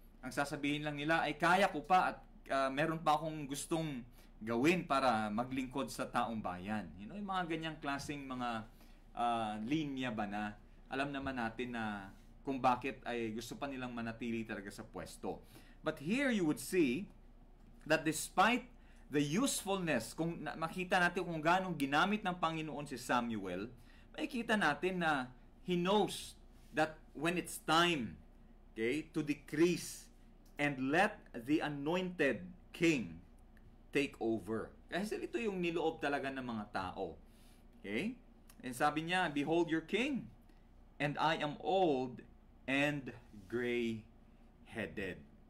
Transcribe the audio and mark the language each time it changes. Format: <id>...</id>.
<tl>Ang sasabihin lang nila ay kaya ko pa at meron pa akong gustong gawin para maglingkod sa taong bayan.</tl> <en>You know,</en> <tl>yung mga ganyang klaseng mga linya ba na alam naman natin na kung bakit ay gusto pa nilang manatili talaga sa pwesto.</tl> <en>But here you would see that despite the usefulness,</en> <tl>kung makita natin kung ganong ginamit ng Panginoon si Samuel, makikita natin na</tl> <en>he knows that when it's time, okay, to decrease and let the anointed king take over.</en> <tl>Kasi ito yung niloob talaga ng mga tao. Okay?</tl> <en>And</en> <tl>sabi niya,</tl> <en>"Behold your king, and I am old and gray-headed."</en>